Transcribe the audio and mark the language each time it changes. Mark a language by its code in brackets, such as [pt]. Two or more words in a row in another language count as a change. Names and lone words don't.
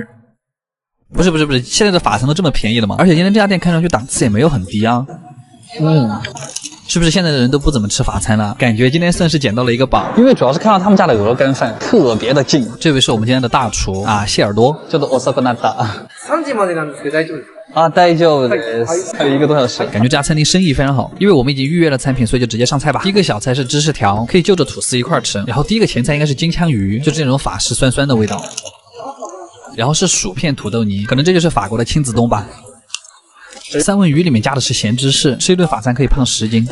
[zh] 不是，现在的法餐都这么便宜了吗？而且今天这家店看上去档次也没有很低啊。是不是现在的人都不怎么吃法餐了？感觉今天算是捡到了一个宝，因为主要是看到他们家的鹅肝饭特别的近。这位是我们今天的大厨啊，谢耳朵，叫做おさかなた。 [ja] 3時までなんですけど大丈夫ですか？啊，大丈夫です。 [zh] 还有1个多小时，感觉这家餐厅生意非常好，因为我们已经预约了餐品，所以就直接上菜吧。第一个小菜是芝士条，可以就着吐司一块吃。然后第一个前菜应该是金枪鱼，就是那种法式酸酸的味道。然后是薯片土豆泥，可能这就是法国的亲子冬吧。三文鱼里面加的是咸芝士，吃一顿法餐可以胖10斤。